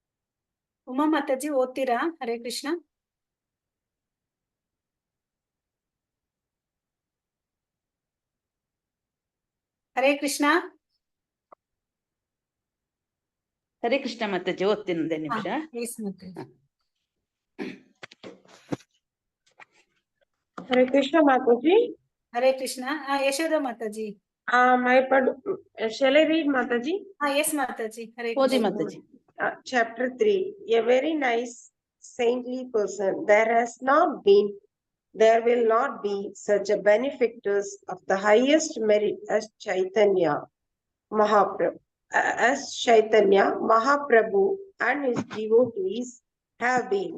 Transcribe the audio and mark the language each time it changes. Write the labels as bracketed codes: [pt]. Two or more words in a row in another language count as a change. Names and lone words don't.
[kn] ಉಮಾ ಮಾತಾಜಿ ಓದ್ತೀರಾ? ಹರೇ ಕೃಷ್ಣ. ಹರೇ ಕೃಷ್ಣ. ಹರೇ ಕೃಷ್ಣ ಮಾತಾಜಿ, ಓದ್ತೀನಿ ಒಂದೇ ನಿಮಿಷ. ಎಸ್ ಮಾತಾಜಿ. [en] Hare Krishna Mataji. [kn] ಹರೇ ಕೃಷ್ಣ. ಯಶೋಧ ಮಾತಾಜಿ. [en] Shall I read Mataji? [kn] ಎಸ್ ಮಾತಾಜಿ. ಹರೇ ಓದಿ ಕೃಷ್ಣ. ಮಾತಾಜಿ. [en] Chapter 3. A very nice saintly person. There will not be such a benefactors of the highest merit as Chaitanya Mahaprabhu and his devotees have been.